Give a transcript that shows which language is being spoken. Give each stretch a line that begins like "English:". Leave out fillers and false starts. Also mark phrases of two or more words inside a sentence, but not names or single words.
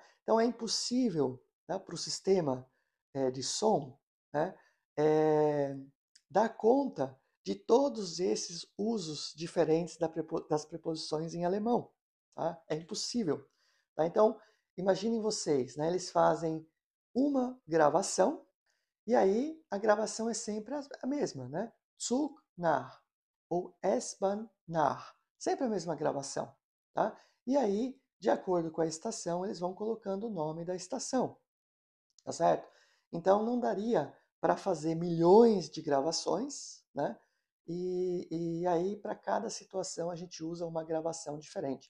Portuguese: Então é impossível, tá, para o sistema de som, né, dar conta de todos esses usos diferentes das preposições em alemão. Tá? É impossível. Tá? Então, imaginem vocês, né? Eles fazem uma gravação e aí a gravação é sempre a mesma, né?
German: Zug nach ou S-Bahn nach.
Portuguese: Sempre a mesma gravação. Tá? E aí, de acordo com a estação, eles vão colocando o nome da estação. Tá certo? Então não daria para fazer milhões de gravações, né? E aí, para cada situação, a gente usa uma gravação diferente.